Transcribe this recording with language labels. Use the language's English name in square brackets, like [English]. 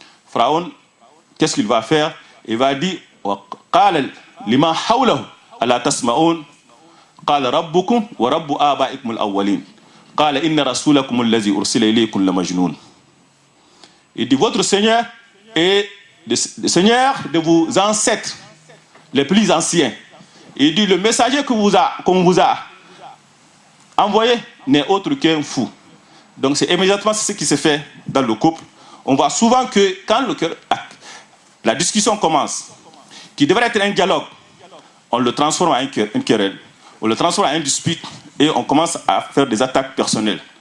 [French] Pharaon, qu'est-ce qu'il va faire? Il va dire, [Arabic] قال لما حوله ألا تسمعون قال ربكم ورب آبائكم الأولين قال إن رسولكم الذي أرسل إليكم لمجنون. [French] Il dit, votre Seigneur est le Seigneur de vos ancêtres les plus anciens. Il dit, le messager qu'on vous a envoyé n'est autre qu'un fou. Donc c'est immédiatement ce qui se fait dans le couple. On voit souvent que quand la discussion commence, qui devrait être un dialogue, on le transforme en une querelle, on le transforme en une dispute et on commence à faire des attaques personnelles.